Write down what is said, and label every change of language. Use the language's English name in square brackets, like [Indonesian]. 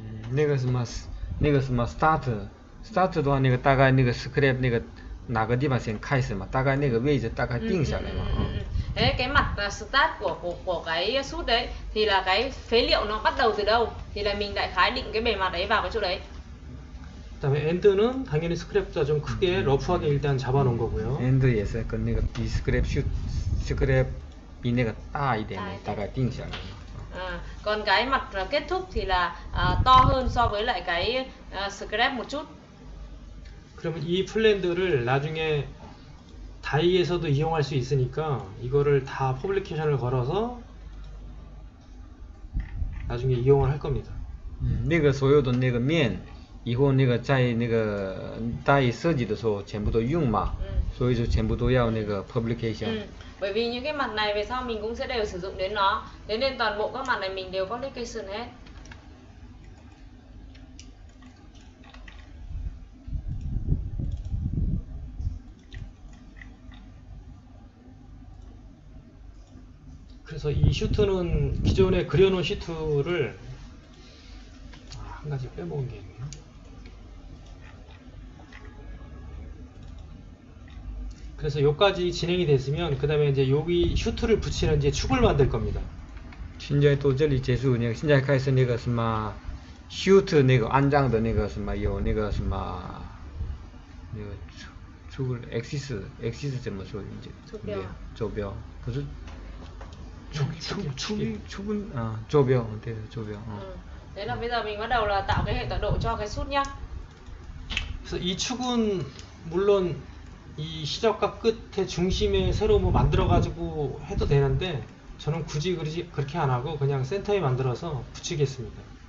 [Chinese] 那个什么 start 的话，那个大概那个 scrape 那个哪个地方先开始嘛？大概那个位置大概定下来嘛。 [Vietnamese] Thế cái mặt start của cái shoot đấy thì là cái phế liệu nó bắt đầu từ đâu? Thì là mình đại khái định cái bề mặt đấy vào cái chỗ đấy. [Korean] 그다음에 엔드는 당연히 스크랩보다 좀 크게 러프하게 일단 잡아놓은 거고요. [Chinese] end 也是跟那个比 scrap shoot scrap 比那个大一点的，大概定下来。 [Vietnamese] Còn cái mặt kết thúc thì là to hơn so với lại cái scrap một chút. [Korean] 그러면 이 플랜드를 나중에 다이에서도 이용할 수 있으니까 이거를 다 퍼블리케이션을 걸어서 나중에 이용을 할 겁니다. [Chinese] 那个所有的那个面，以后那个在那个大一设计的时候全部都用嘛，所以就全部都要那个 publication。 [Vietnamese] Bởi vì những cái mặt này về sau mình cũng sẽ đều sử dụng đến nó. Thế nên toàn bộ các mặt này mình đều publication hết. [Korean] 그래서 이 슈트는 기존에 그려놓은 슈트를 한 가지 빼먹은 게 있네요. 그래서 여기까지 진행이 됐으면 그 다음에 이제 여기 슈트를 붙이는 이제 축을 만들 겁니다. [Chinese] 现在到这里结束，那个现在开始那个什么 shoot 那个安装的那个什么有那个什么那个出 axis 怎么说？坐标不是축은坐标对坐标。 [Vietnamese] Thế là bây giờ mình bắt đầu là tạo cái hệ tọa độ cho cái sút nhá. [Korean] 그래서 이 축은 물론 이 시작과 끝의 중심에 새로 뭐 만들어 가지고 해도 되는데 저는 굳이 그렇게 안 하고 그냥 센터에 만들어서 붙이겠습니다.